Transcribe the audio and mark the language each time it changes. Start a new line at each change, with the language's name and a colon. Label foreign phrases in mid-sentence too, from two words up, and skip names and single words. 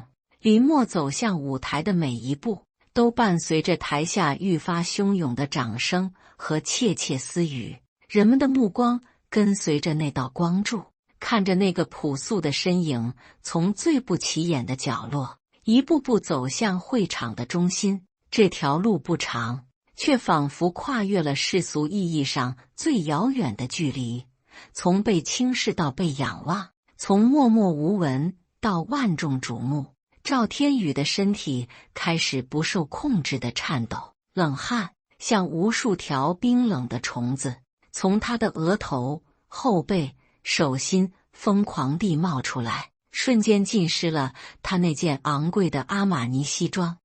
Chinese: 林默走向舞台的每一步都伴隨着台下愈發洶湧的掌聲和竊竊私語。人們的目光跟隨着那道光柱，看着那個樸素的身影從最不起眼的角落一步步走向會場的中心。這條路不長，卻仿佛跨越了世俗意義上最遙遠的距離，從被輕視到被仰望，從默默無聞到萬眾矚目。趙天宇的身體開始不受控制的顫抖，冷汗像無數條冰冷的蟲子從他的額頭、後背、手心瘋狂地冒出來，瞬間浸濕了他那件昂貴的阿瑪尼西裝。